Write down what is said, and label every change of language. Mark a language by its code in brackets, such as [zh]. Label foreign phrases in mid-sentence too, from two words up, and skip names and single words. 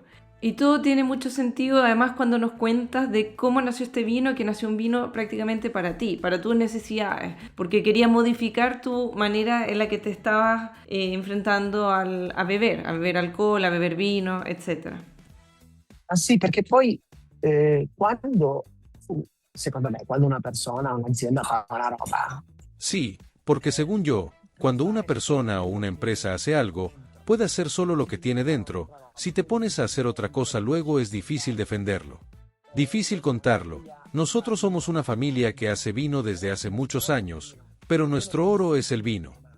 [es] Y todo tiene mucho sentido, además, cuando nos cuentas de cómo nació este vino, que nació un vino prácticamente para ti, para tus necesidades, porque quería modificar tu manera en la que te estabas enfrentando a beber alcohol, a beber vino, etc. [it] Ah sì, perché poi quando, secondo me, quando una persona, un'azienda fa una roba... [es] Sí, porque según yo, cuando una persona o una empresa hace algo, puede hacer solo lo que tiene dentro. Si te pones a hacer otra cosa luego es difícil defenderlo. Difícil contarlo. Nosotros somos una familia que hace vino desde hace muchos años, pero nuestro oro es el vino.